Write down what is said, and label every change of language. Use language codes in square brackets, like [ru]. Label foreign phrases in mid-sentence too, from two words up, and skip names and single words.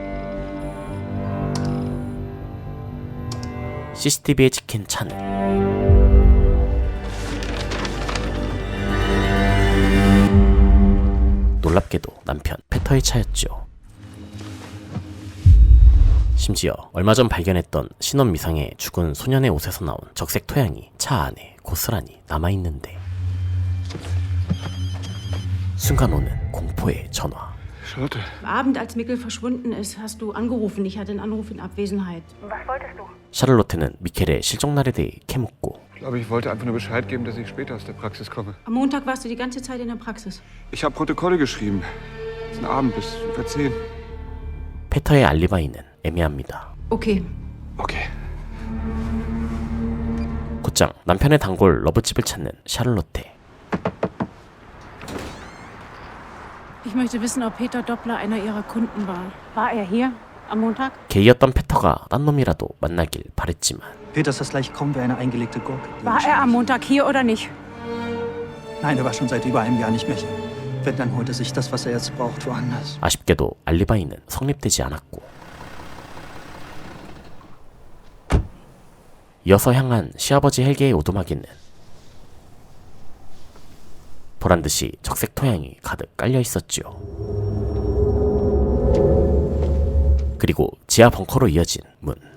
[ko] CCTV에 찍힌 차는 놀랍게도 남편 페터의 차였죠. 심지어 얼마 전 발견했던 신원 미상의 죽은 소년의 옷에서 나온 적색 토양이 차 안에 고스란히 남아있는데 순간 오는 공포의 전화. [de] Charlotte. Am Abend, als Mikkel verschwunden ist, hast du angerufen. Ich hatte einen Anruf in Abwesenheit. Was wolltest du? [ko] 샤를로테는 미켈의 실종날에 대해 캐묻고 [de] Ich glaube, ich wollte einfach nur Bescheid geben, dass ich später aus der Praxis komme. Am Montag warst du die ganze Zeit in der Praxis. Ich habe Protokolle geschrieben. Den Abend bis über 10. [ko] 페터의 알리바이는 애매합니다. [de] Okay. Okay. [ko] 곧장 남편의 단골 러브집을 찾는 샤를로테. [de] Ich möchte wissen, ob Peter Doppler einer ihrer Kunden war. War er hier am Montag? [ko] 게이였던 페터가 딴 놈이라도 만나길 ba랬지만 [de] Peter ist das gleich kaum wie eine eingelegte Gurke. War er am Montag hier oder nicht? Nein, er war schon seit über einem Jahr nicht mehr hier. Wenn, dann holt er sich das, was er jetzt braucht, woanders. [ko] 아쉽게도 알리바이는 성립되지 않았고 이어서 향한 시아버지 헬게의 오두막에는 보란듯이 적색 토양이 가득 깔려 있었지요. 그리고 지하 벙커로 이어진 문.